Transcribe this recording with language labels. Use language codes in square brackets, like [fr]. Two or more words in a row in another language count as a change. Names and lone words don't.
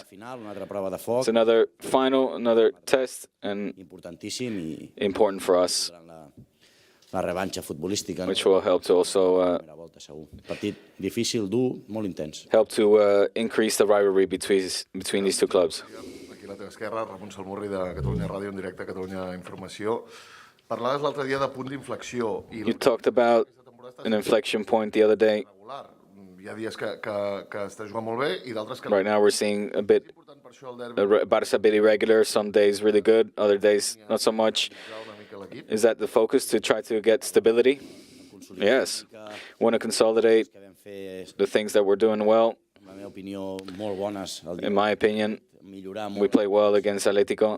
[en] It's another final, another test, and important for us, which will help to also help to increase the rivalry between these two clubs. [ca] Aquí a la teva esquerra, Ramon Salmurri de Catalunya Ràdio, en directe a Catalunya Informació. Parlaves l'altre dia de punt d'inflexió. [en] You talked about an inflection point the other day. [ca] Hi ha dies que està jugant molt bé i d'altres que... [en] Right now we're seeing a bit, Barça a bit irregular, some days really good, other days not so much. Is that the focus, to try to get stability? Yes. We want to consolidate the things that we're doing well. In my opinion, we play well against Atletico.